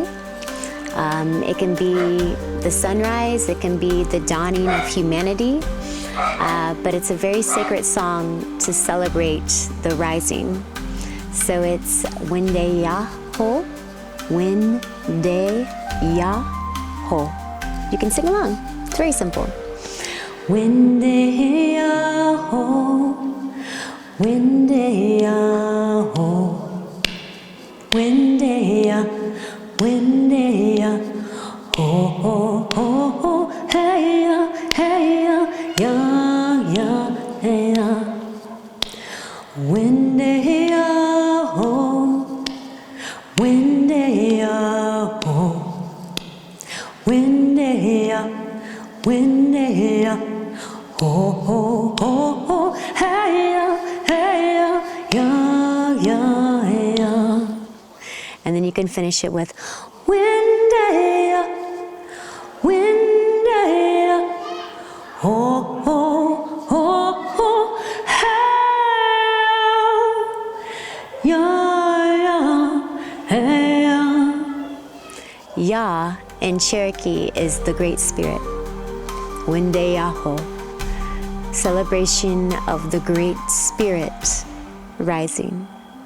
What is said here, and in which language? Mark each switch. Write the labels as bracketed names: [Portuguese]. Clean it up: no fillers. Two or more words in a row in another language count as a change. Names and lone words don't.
[English] It can be the sunrise, it can be the dawning of humanity, but it's a very sacred song to celebrate the rising. So it's Wendeyaho, Wendeyaho. You can sing along. It's very simple. Wendeyaho, Wendeyaho, Wendeya, Wendeya, ho ho ho ho, hey ya, ya ya, hey ya. Wendeyaho, Wendeyaho, Wendeya, Wendeya, ho ho ho ho, hey ya, ya ya, hey ya. And then you can finish it with Wendeya, Wendeya, ho ho ho ho, hey ya, ya. In Cherokee is the Great Spirit, Wendeyaho, celebration of the Great Spirit rising.